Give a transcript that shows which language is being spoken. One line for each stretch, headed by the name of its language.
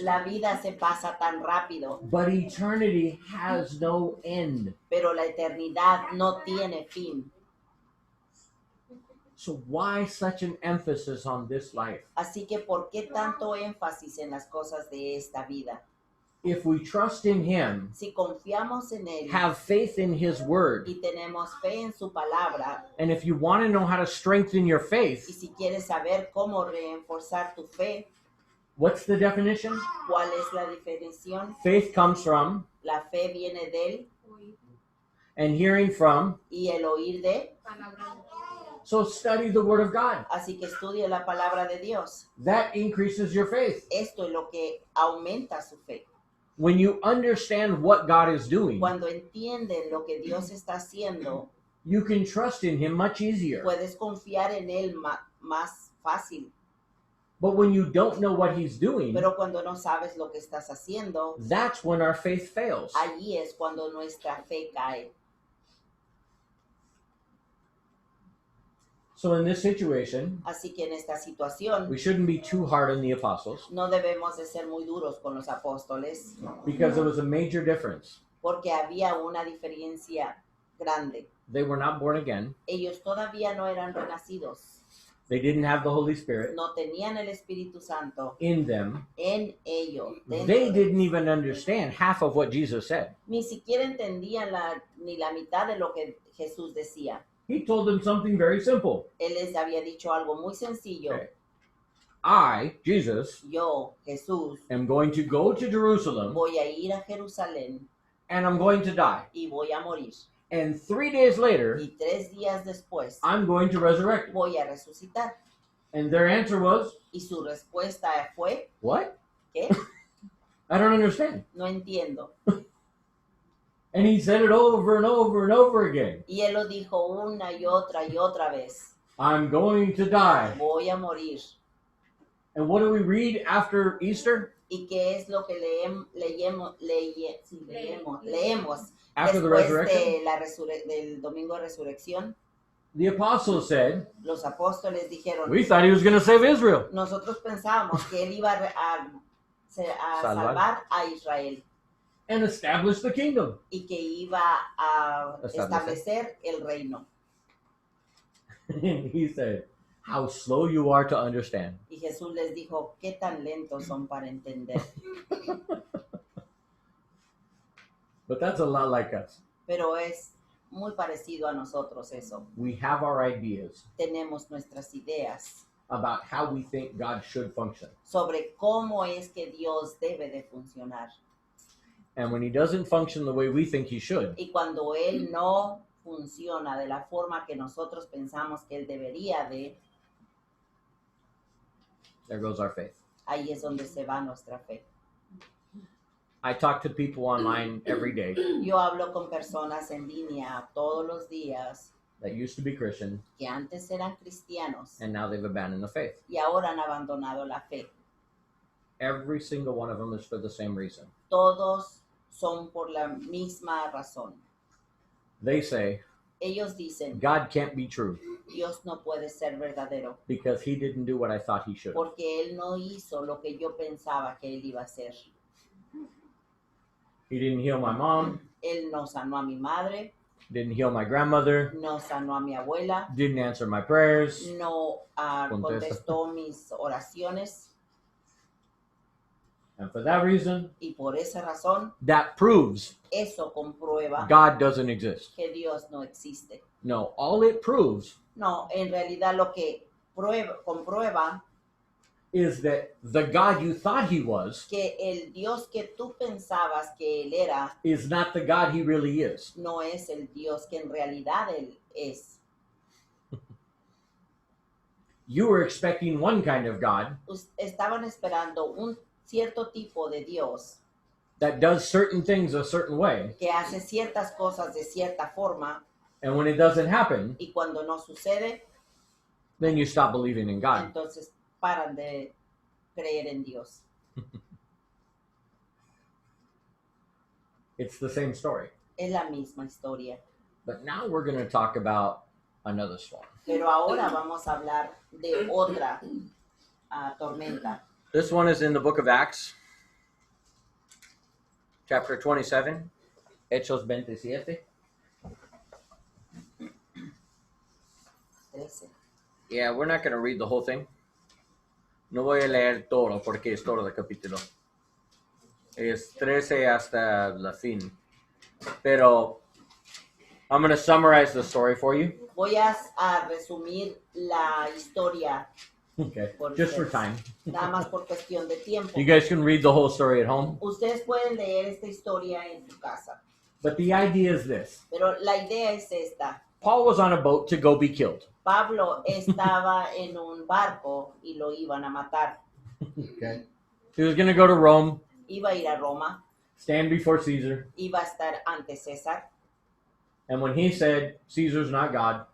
Spanish: La vida se pasa tan rápido,
English: But eternity has no end.
Spanish: pero la eternidad no tiene fin.
English: So why such an emphasis on this life?
Spanish: Así que, ¿por qué tanto énfasis en las cosas de esta vida?
English: If we trust in Him,
Spanish: Si confiamos en Él
English: have faith in His Word,
Spanish: y tenemos fe en su palabra,
English: and if you want to know how to strengthen your
Spanish: y
English: faith,
Spanish: si quieres saber cómo reforzar tu fe,
English: what's the definition?
Spanish: ¿cuál es la definición?
English: Faith comes from,
Spanish: La fe viene de Él
English: and hearing from.
Spanish: y el oír de.
English: So study the Word of God.
Spanish: Así que estudie la palabra de Dios.
English: That increases your faith.
Spanish: Esto es lo que aumenta su fe.
English: When you understand what God is doing,
Spanish: Cuando entienden lo que Dios está haciendo,
English: you can trust in Him much easier.
Spanish: puedes confiar en Él más fácil.
English: But when you don't know what He's doing,
Spanish: Pero cuando no sabes lo que estás haciendo,
English: that's when our faith fails.
Spanish: allí es cuando nuestra fe cae.
English: So in this situation,
Spanish: Así que en esta situación
English: we shouldn't be too hard on the apostles
Spanish: no debemos de ser muy duros con los apóstoles
English: because there was a major difference.
Spanish: porque había una diferencia grande.
English: They were not born again.
Spanish: Ellos todavía no eran renacidos,
English: They didn't have the Holy Spirit
Spanish: no tenían el Espíritu Santo
English: in them.
Spanish: en ellos. dentro
English: They
Spanish: de
English: didn't
Spanish: ellos.
English: even understand half of what Jesus said.
Spanish: Ni siquiera entendían ni la mitad de lo que Jesús decía.
English: He told them something very simple.
Spanish: Él les había dicho algo muy sencillo.
English: Okay. I, Jesus,
Spanish: Yo, Jesús,
English: am going to go to Jerusalem
Spanish: voy a ir a Jerusalén
English: and I'm going to die.
Spanish: y voy a morir.
English: And 3 days later,
Spanish: Y 3 días después
English: I'm going to resurrect.
Spanish: voy a resucitar.
English: And their answer was,
Spanish: Y su respuesta fue,
English: what?
Spanish: ¿qué?
English: I don't understand.
Spanish: No entiendo.
English: And he said it over and over and over again.
Spanish: Y él lo dijo una y otra vez.
English: I'm going to die.
Spanish: Voy a morir.
English: And what do we read after Easter?
Spanish: ¿Y qué es lo que leemos
English: After the
Spanish: después
English: resurrection?
Spanish: del domingo de resurrección?
English: The apostles said,
Spanish: Los apóstoles dijeron,
English: we thought he was going to save Israel.
Spanish: nosotros pensábamos que él iba a salvar a Israel
English: And establish the kingdom.
Spanish: y que iba a establecer el reino.
English: And he said, how slow you are to understand.
Spanish: Y Jesús les dijo, qué tan lentos son para entender.
English: But that's a lot like us.
Spanish: Pero es muy parecido a nosotros eso.
English: We have our ideas
Spanish: Tenemos nuestras ideas
English: about how we think God should function.
Spanish: sobre cómo es que Dios debe de funcionar.
English: And when he doesn't function the way we think he should,
Spanish: Y cuando Él no funciona de la forma que nosotros pensamos que Él debería de,
English: there goes our faith.
Spanish: ahí es donde se va nuestra fe.
English: I talk to people online every day
Spanish: Yo hablo con personas en línea todos los días
English: that used to be Christian
Spanish: que antes eran cristianos
English: and now they've abandoned the faith.
Spanish: y ahora han abandonado la fe.
English: Every single one of them is for the same reason.
Spanish: Todos son por la misma razón.
English: They say,
Spanish: Ellos dicen,
English: God can't be true
Spanish: Dios no puede ser verdadero
English: because he didn't do what I thought he should.
Spanish: porque Él no hizo lo que yo pensaba que Él iba a hacer.
English: He didn't heal my mom,
Spanish: Él no sanó a mi madre,
English: didn't heal my grandmother,
Spanish: no sanó a mi abuela,
English: didn't answer my prayers.
Spanish: no contestó mis oraciones
English: And for that reason,
Spanish: y por esa razón
English: that proves
Spanish: eso comprueba
English: God doesn't exist.
Spanish: que Dios no existe.
English: No, all it proves
Spanish: No, en realidad lo que comprueba
English: is that the God you thought he was
Spanish: que el Dios que tú pensabas que Él era
English: is not the God he really is.
Spanish: no es el Dios que en realidad Él es.
English: You were expecting one kind of God
Spanish: Estaban esperando un cierto tipo de Dios
English: that does certain things a certain way,
Spanish: que hace ciertas cosas de cierta forma
English: and when it doesn't happen,
Spanish: y cuando no sucede,
English: then you stop believing in God.
Spanish: entonces paran de creer en Dios.
English: It's the same story.
Spanish: Es la misma historia.
English: But now we're going to talk about another storm.
Spanish: Pero ahora vamos a hablar de otra tormenta.
English: This one is in the book of Acts, chapter 27, Hechos 27. 13. Yeah, we're not going to read the whole thing.
Spanish: No voy a leer todo porque es todo el capítulo. Es 13 hasta la fin.
English: Pero I'm going to summarize the story for you.
Spanish: Voy a resumir la historia,
English: Okay,
Spanish: por
English: just for
Spanish: ustedes.
English: time.
Spanish: Nada más por cuestión de tiempo.
English: You guys can read the whole story at home.
Spanish: Ustedes pueden leer esta historia en su casa.
English: But the idea is this.
Spanish: Pero la idea es esta.
English: Paul was on a boat to go be killed.
Spanish: Pablo estaba en un barco y lo iban a matar.
English: Okay. He was going to go to Rome,
Spanish: Iba a ir a Roma,
English: stand before Caesar,
Spanish: iba a estar ante César.
English: and when he said, Caesar's not God,